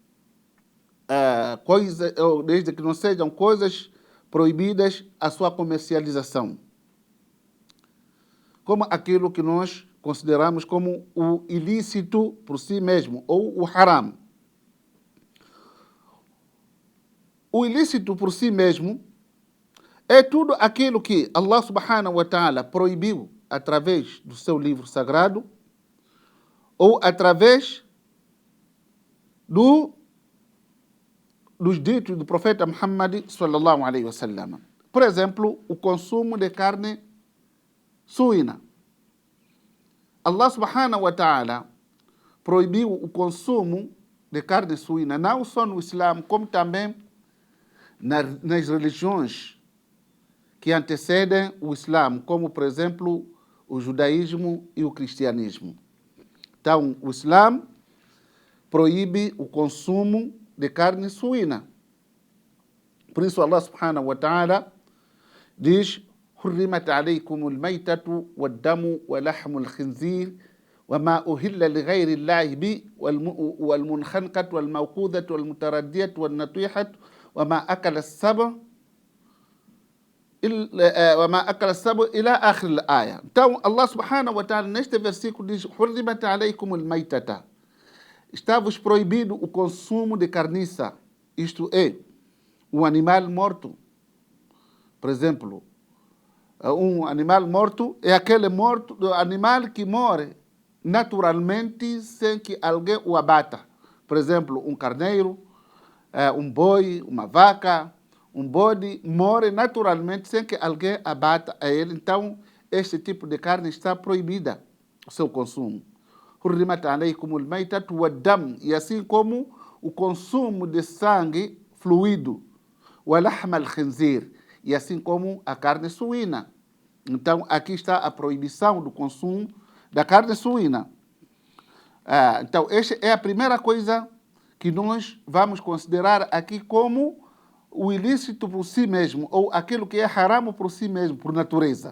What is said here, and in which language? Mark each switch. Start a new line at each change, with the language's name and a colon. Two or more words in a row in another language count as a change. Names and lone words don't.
Portuguese: coisas proibidas a sua comercialização, como aquilo que nós consideramos como o ilícito por si mesmo, ou o haram. O ilícito por si mesmo é tudo aquilo que Allah
Arabic: سبحانه وتعالى
Portuguese: proibiu através do seu livro sagrado ou através dos ditos do profeta Muhammad
Arabic: صلى الله عليه وسلم.
Portuguese: Por exemplo, o consumo de carne suína. Allah
Arabic: سبحانه وتعالى
Portuguese: proibiu o consumo de carne suína, não só no Islã, como também nas religiões que antecedem o Islã, como, por exemplo, o judaísmo e o cristianismo. Então, o Islã proíbe o consumo de carne suína. Por isso, Allah
Arabic: سبحانه وتعالى
Portuguese: diz:
Arabic: حرمت عليكم الميتة والدم ولحم الخنزير وما أهل لغير الله به والمنخنقة والموقوذة والمتردية والنطيحة وما أكل السبع إلى آخر الآية.
Portuguese: Então, Allah
Arabic: سبحانه وتعالى
Portuguese: neste versículo diz:
Arabic: حرمت عليكم الميتة.
Portuguese: Está-vos proibido o consumo de carniça, isto é, um animal morto. Por exemplo, um animal morto é aquele animal que morre naturalmente sem que alguém o abata. Por exemplo, um carneiro, um boi, uma vaca, um bode morre naturalmente sem que alguém abata a ele. Então, este tipo de carne está proibida o seu consumo.
Arabic: حرمت عليكم الميتة والدم,
Portuguese: e assim como o consumo de sangue fluido,
Arabic: ولحم الخنزير,
Portuguese: e assim como a carne suína. Então, aqui está a proibição do consumo da carne suína. Então, esta é a primeira coisa que nós vamos considerar aqui como o ilícito por si mesmo, ou aquilo que é haram por si mesmo, por natureza.